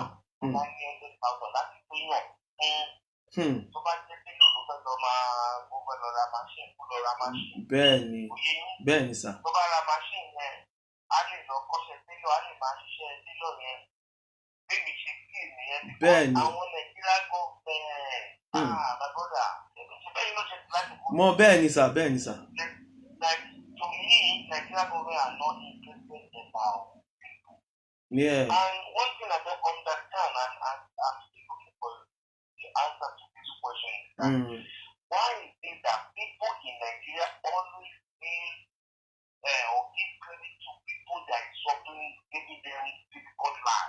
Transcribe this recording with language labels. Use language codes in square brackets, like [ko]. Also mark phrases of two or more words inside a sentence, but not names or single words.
[yo] bá ní 100,000 láti péyàn fún tó bá jẹ́ pé yóò ló fẹ́ lọ ra machine kó lọ ra machine. Bẹ́ẹ̀ni sà. Tó bá ra machine yẹn á lè lọ kọ́ṣẹ́ télọ̀, á lè máa ṣiṣẹ́ télọ̀ yẹn. Bẹ́ẹ̀ni ṣe kí ènìyàn ti kọ́ àwọn Nàìjíríà gọ́ọ̀mẹ̀ntì. [en] My brother, [yo] ṣe bẹ́ẹ̀ ló ṣe ti láti kó. Mo bẹ́ẹ̀ni sà. [en] Like to me, Nigeria government are not interested about people. Yeah. And one thing I don't understand, and I'm still looking for the answer to this question, is that why is it that people in Nigeria always feel or give credit to people that is suffering, giving them difficult life?